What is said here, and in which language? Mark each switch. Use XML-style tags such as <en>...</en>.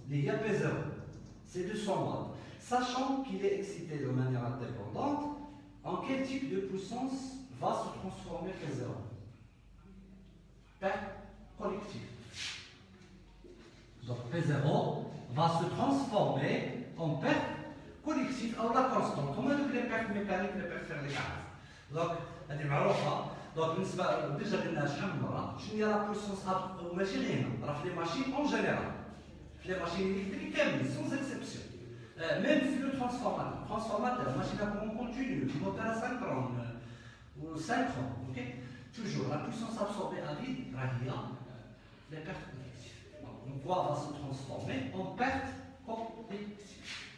<fr>Les P0, c'est 200 watts. Sachant qu'il est excité de manière indépendante, en quel type de puissance va se transformer P0? Perte collective. Donc P0 va se transformer en perte collective ou la constante. On a donc les pertes mécaniques, les pertes thermiques.</fr> <ar>Donc, هذه معروفة. Donc déjà قلنا شحال من مرة شنو هي لا puissance ماشي غير هنا، راه في لي ماشين اون جينيرال.</ar> <fr>في لي ماشين électriques كاملين sans exception. Même si le transformateur, machine à courant continu, moteur à synchrone ou synchrone, ok? Toujours la puissance absorbée à vide, les pertes collectives. Donc quoi va se transformer en perte collective?</fr>